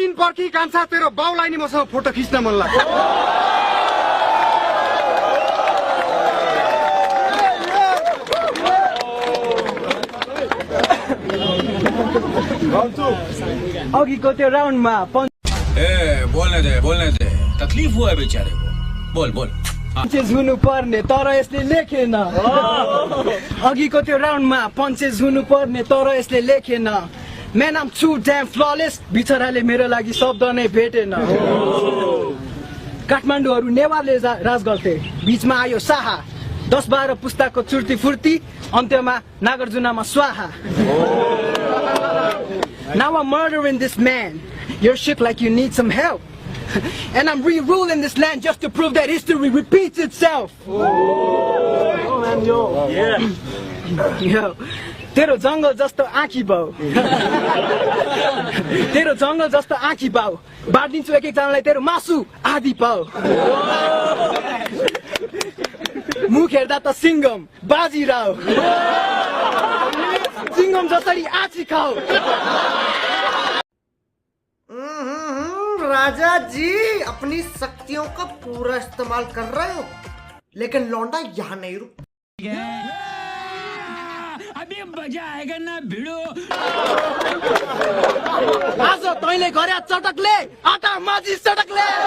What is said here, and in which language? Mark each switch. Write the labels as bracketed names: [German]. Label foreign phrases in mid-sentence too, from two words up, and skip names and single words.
[Nepali] लकी कान्छा तेरो बाउलाई नि मसँग फोटो खिच्न मन लाग्छ अघिको त्यो राउन्डमा [Hindi] बोलने दे तकलीफ हुआ है बेचारे को बोल [Nepali] पञ्चेज हुनु पर्ने तर यसले लेखेन अघिको त्यो राउन्डमा पञ्चेज हुनु पर्ने तर यसले लेखेन [English] Man, I'm too damn flawless. [Nepali] बिचराले मेरो लागि शब्द नै भेटेन काठमाडौँहरू नेवारले राज गर्थे बीचमा आयो साहा 10-12 पुस्ताको चुर्ती फुर्ती अन्त्यमा नागार्जुनमा स्वाहा [English] Now I'm murdering this man. You're shook like you need some help. And I'm re-ruling this land just to prove that history repeats itself. [Nepali] Yo, तेरो जंगल जस्तो आँखी बाउ तेरो जंगल जस्तो आँखी बाउ बाँडिदिन्छु एक एकजनालाई तेरो मासु आदि पाउ मुख हेर्दा त सिंगम बाजीराव सिंगम जसरी आँची खाऊ [Hindi] राजा जी अपनी शक्तियों का पूरा इस्तेमाल कर रहे हो लेकिन लौंडा यहाँ नहीं रुक अभी मजा आएगा ना भिड़ो [Nepali] आज तैँले गरे चटकले आटा माझी चटकले